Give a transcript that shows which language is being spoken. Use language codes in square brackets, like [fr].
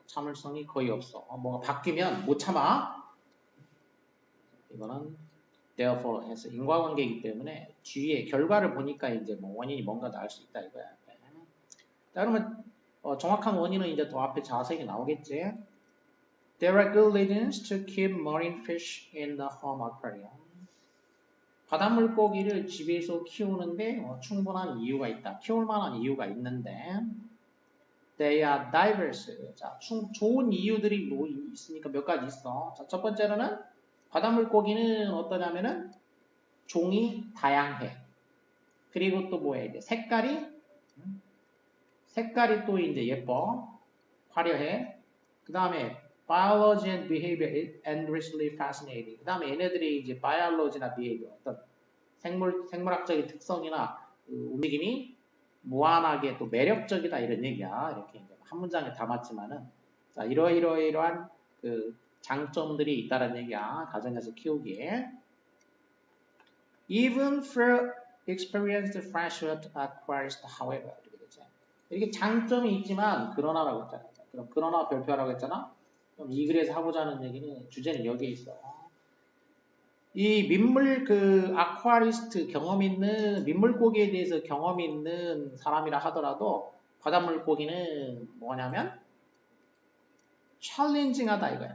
[ko] 참을성이 거의 없어. 뭐가 바뀌면 못 참아. 이거는 therefore 해서 인과관계이기 때문에 뒤에 결과를 보니까 이제 뭐 원인이 뭔가 나올 수 있다 이거야. 자, 그러면 정확한 원인은 이제 더 앞에 자세히 나오겠지. [en] There are good reasons to keep marine fish in the home aquarium. [ko] 바닷물고기를 집에서 키우는데 충분한 이유가 있다. 키울 만한 이유가 있는데 [en] They are diverse. [ko] 자, 좋은 이유들이 뭐 있으니까 몇 가지 있어. 자, 첫 번째로는 바닷물고기는 어떠냐면은 종이 다양해. 그리고 또 뭐야 이제 색깔이 색깔이 또 이제 예뻐. 화려해. 그 다음에 [en] biology and behavior is endlessly fascinating. [ko] 그 다음에 얘네들이 이제 biology나 behavior, 어떤 생물학적인 특성이나 움직임이 무한하게 또 매력적이다 이런 얘기야. 이렇게 이제 한 문장에 담았지만은 자, 이러이러이러한 그 장점들이 있다는 얘기야. 가정에서 키우기에. [en] Even for experienced freshwater aquarist, however. [ko] 이렇게 되지. 이렇게 장점이 있지만 그러나라고 했잖아. 그럼 그러나 별표하라고 했잖아. 그럼 이 글에서 하고자 하는 얘기는 주제는 여기에 있어. 이 민물 그 아쿠아리스트 경험 있는 민물고기에 대해서 경험이 있는 사람이라 하더라도 바닷물고기는 뭐냐면 챌린징하다 이거야.